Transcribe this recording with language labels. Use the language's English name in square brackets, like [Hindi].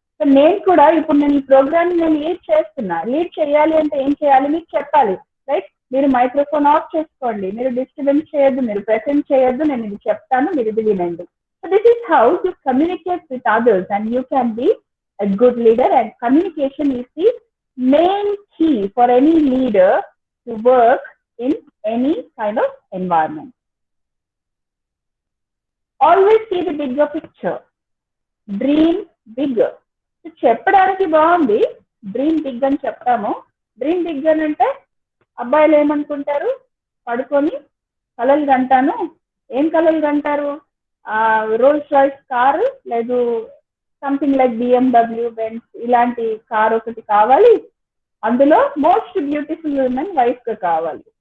[Telugu] So నేను కూడా ఇప్పుడు నేను ఈ ప్రోగ్రామ్ నేను లీడ్ చేయాలి అంటే ఏం చేయాలి మీకు చెప్పాలి, రైట్? మీరు మైక్రోఫోన్ ఆఫ్ చేసుకోండి, మీరు డిస్టర్బెన్స్ చేయొద్దు, మీరు ప్రెసెంట్ చేయొద్దు, నేను ఇది చెప్తాను, మీరు ఇది వినండి. [English] So this is how you communicate with others and you can be a good leader. And communication is the main key for any leader to work in any kind of environment. Always see the bigger picture. Dream bigger. [Telugu] So చెప్పడానికి బాగుంది, dream big అని చెప్తాము. Dream big అని అంటే అబ్బాయిలు ఏమనుకుంటారు? పడుకొని కలలు కంటాను. ఏం కలలు కంటారు? రోల్స్ రాయ్స్ కారు, లేదు సంథింగ్ లైక్ BMW, బెంజ్ ఇలాంటి కార్ ఒకటి కావాలి, అందులో [English] most beautiful woman [Telugu] వైఫ్ గా కావాలి.